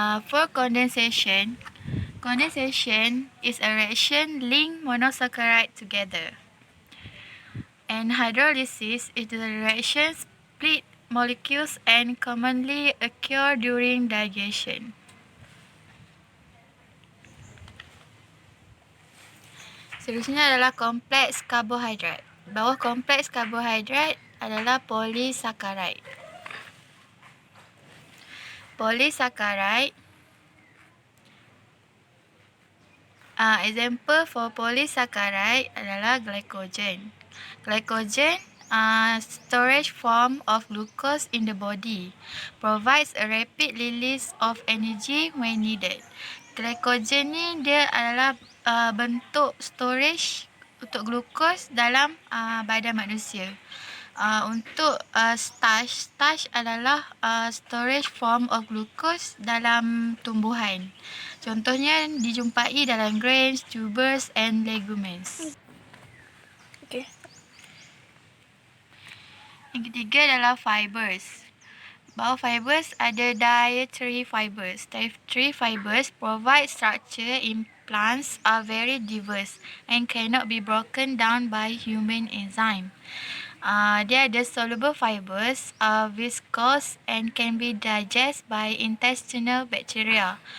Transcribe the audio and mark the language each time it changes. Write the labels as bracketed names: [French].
[English] For condensation is a reaction link monosaccharide together. And hydrolysis is the reaction split molecules and commonly occur during digestion. [Malay] Seterusnya adalah kompleks karbohidrat. Bawah kompleks karbohidrat adalah polysaccharide. [English] Polysaccharide. Example for polysaccharide adalah glycogen. Glycogen, storage form of glucose in the body, provides a rapid release of energy when needed. [Malay] Glycogen ni dia adalah bentuk storage untuk glucose dalam badan manusia. [English] Untuk starch adalah storage form of glucose [Malay] dalam tumbuhan. Contohnya dijumpai dalam [English] grains, tubers and legumes. [Malay] Yang ketiga adalah fibers. Bawah fibers ada dietary fibers. [English] Dietary fibers provide structure in plants are very diverse and cannot be broken down by human enzyme. [Malay] Dia ada [English] soluble fibers, viscose and can be digested by intestinal bacteria.